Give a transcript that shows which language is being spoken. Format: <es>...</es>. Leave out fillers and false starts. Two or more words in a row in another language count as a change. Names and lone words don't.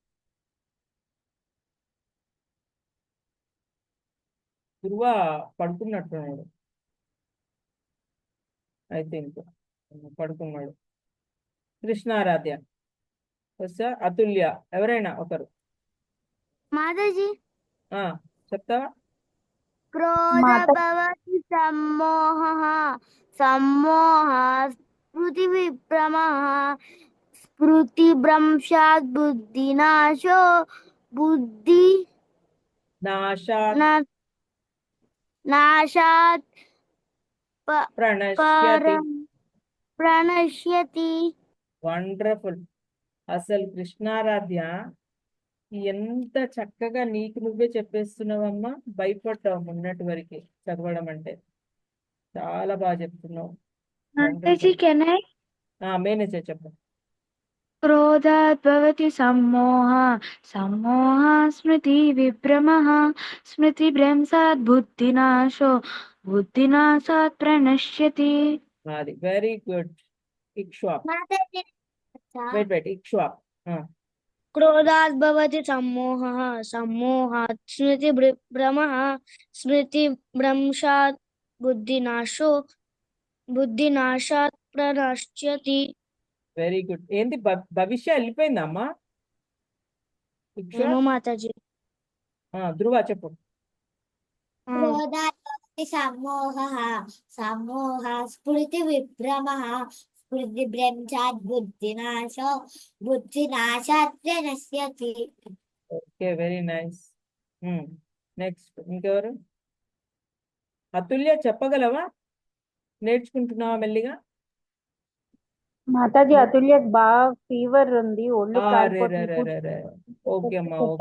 <te>ధ్రువ పడుకున్నట్టున్నాడు,</te> <en>I think</en> <te>పడుకున్నాడు. కృష్ణారాధ్య, అతుల్య, ఎవరైనా ఒకరు</te> <hi>మాతాజీ</hi> <te>చెప్తావా?</te> <sa>క్రోధ భవతి సమ్మోహః, సమ్మోహాత్ स्मृतिविभ्रमः स्मृतिभ्रंशात् बुद्धिनाशो बुद्धि नाशात् न- नाशात् प्रणश्यति. प्रणश्यति.</sa> <te>వండర్ఫుల్. అసలు కృష్ణారాధ్య ఎంత చక్కగా నీకు నువ్వే చెప్పేస్తున్నావమ్మా. భయపడ్డావు మొన్నటి వరకు చదవడం అంటే. చాలా బాగా చెప్తున్నావు.</te> <hi>మాతాజీ</hi> <te>వండర్ఫుల్.</te> <en>can I</en> <te>మేనేజర్ చెప్పు.</te> <sa>क्रोधात् भवति सम्मोहः सम्मोहः स्मृतिविभ्रमः स्मृतिभ्रंशात् बुद्धिनाशो बुद्धिनाशात् प्रणश्यति.</sa> <te>అది</te> <en>very good.</en> <te>ఇక్ష్వాక్.</te> <hi>माताजी</hi> <te>వెయిట్ ఇక్ష్వాక్.</te> <sa>क्रोधात् भवति सम्मोहः सम्मोहात् स्मृतिभ्रमः स्मृतिभ्रंशात् बुद्धिनाशात् प्रणश्यति.</sa> <en>very good.</en> <te>ఏంటి భవిష్య వెళ్ళిపోయిందమ్మా? ఇక్ష్వాక్. ఏమో మాతాజీ. ధ్రువ చెప్పు.</te> <sa>क्रोधात् भवति सम्मोहः सम्मोहः स्मृतिविभ्रमः स्मृतिभ्रंशात् बुद्धिनाशात् प्रणश्यति.</sa> <en>okay, very nice. next</en> <te>ఇంకెవరు? అతుల్య చెప్పగలవా? నేర్చుకుంటున్నావా మెల్లిగా? మాతాజీ అతుల్యకు బాగా ఫీవర్ ఉంది, ఒళ్ళు కాలిపోతుంది. రే. ఓకే అమ్మా, ఓకే</te>